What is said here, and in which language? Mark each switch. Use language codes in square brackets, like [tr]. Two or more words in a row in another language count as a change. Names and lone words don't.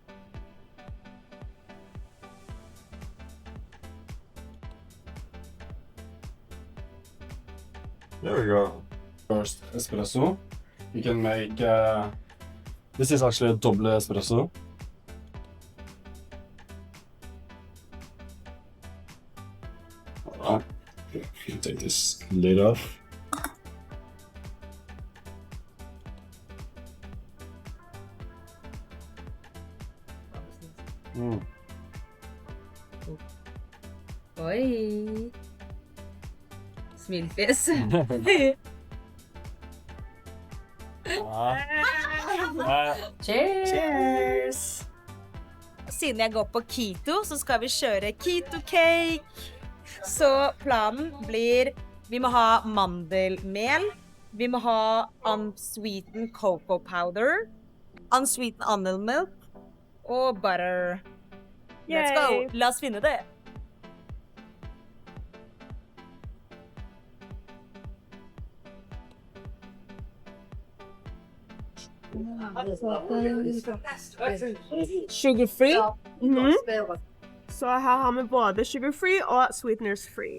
[en] There we go. First espresso. You can make, this is actually a double espresso. Alright, take this lid off. Oi! Smilfjes. Cheers! [no] Siden jeg går på keto, så skal vi kjøre keto cake. Så planen blir Vi må ha mandelmel. Vi må ha [en] unsweetened cocoa powder. Unsweetened almond milk. Og butter. Let's go! [no] La oss finne det. [en] Sugar-free. [no] Så her har vi både sugar-free og sweeteners-free.